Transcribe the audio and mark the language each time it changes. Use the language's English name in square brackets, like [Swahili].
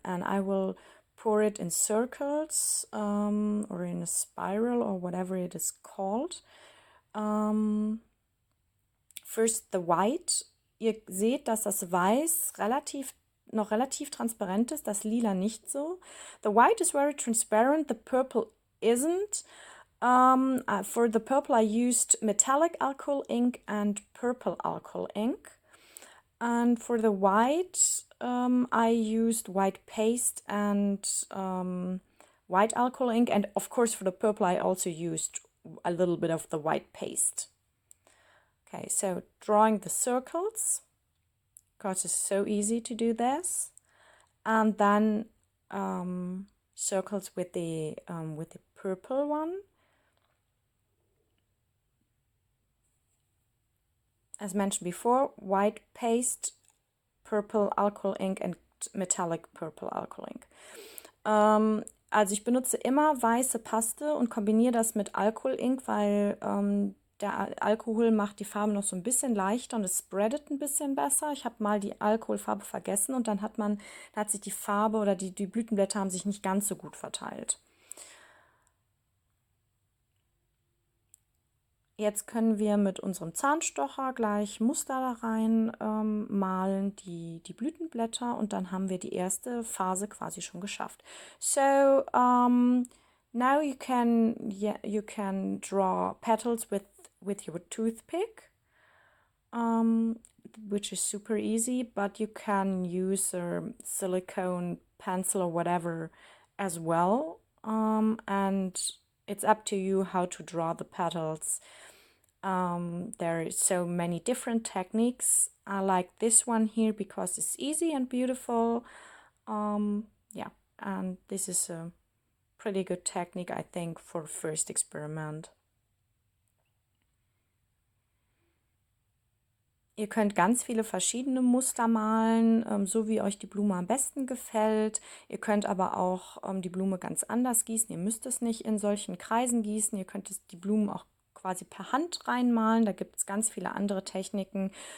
[English] And I will pour it in circles or in a spiral or whatever it is called. First the white. [German] Ihr seht, dass das Weiß noch relativ transparent ist, das Lila nicht so. [English] The white is very transparent, the purple isn't. For the purple I used metallic alcohol ink and purple alcohol ink. And for the white I used white paste and white alcohol ink. And of course for the purple I also used a little bit of the white paste. Okay, so drawing the circles, because it's so easy to do this. And then circles with the purple one. As mentioned before, white paste, purple alcohol ink and metallic purple alcohol ink. [German] Also ich benutze immer weiße Paste und kombiniere das mit Alcohol Ink, weil der Alkohol macht die Farbe noch so ein bisschen leichter und es spreadet ein bisschen besser. Ich habe mal die Alkoholfarbe vergessen und dann hat sich die Farbe oder die Blütenblätter haben sich nicht ganz so gut verteilt. Jetzt können wir mit unserem Zahnstocher gleich Muster da rein malen, die Blütenblätter, und dann haben wir die erste Phase quasi schon geschafft. [English] So now you can draw petals with your toothpick, which is super easy, but you can use a silicone pencil or whatever as well, and it's up to you how to draw the petals. There are so many different techniques. I like this one here because it's easy and beautiful. Yeah, and this is a pretty good technique, I think, for first experiment. [German] Ihr könnt ganz viele verschiedene Muster malen, so wie euch die Blume am besten gefällt. Ihr könnt aber auch die Blume ganz anders gießen. Ihr müsst es nicht in solchen Kreisen gießen. Ihr könnt die Blumen auch quasi per Hand reinmalen. Da gibt es ganz viele andere Techniken.